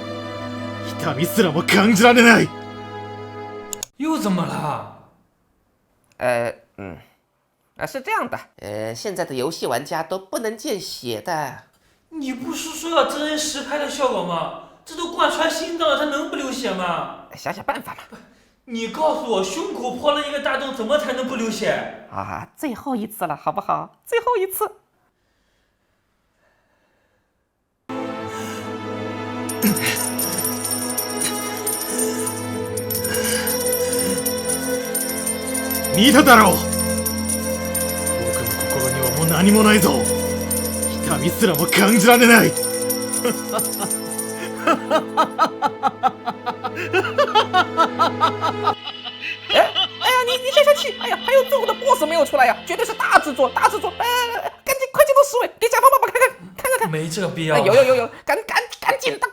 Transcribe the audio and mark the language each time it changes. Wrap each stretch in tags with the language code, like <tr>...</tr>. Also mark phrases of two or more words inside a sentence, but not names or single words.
<ja>痛みすらも感じられない。</ja> <zh>又怎么了？是这样的，现在的游戏玩家都不能见血的。你不是说要真人实拍的效果吗？这都贯穿心脏了，它能不流血吗？想想办法嘛。你告诉我，胸口破了一个大洞，怎么才能不流血？啊，最后一次了，好不好？最后一次。</zh> <ja>見ただろう。僕の心にはもう何もないぞ。痛みすらも感じられない。</ja> <zh>哎呀，你消消气！哎呀，还有最后的 BOSS 没有出来呀，绝对是大制作，大制作！赶紧快进入10位，给甲方爸爸看。没这个必要。有，赶紧的！</zh>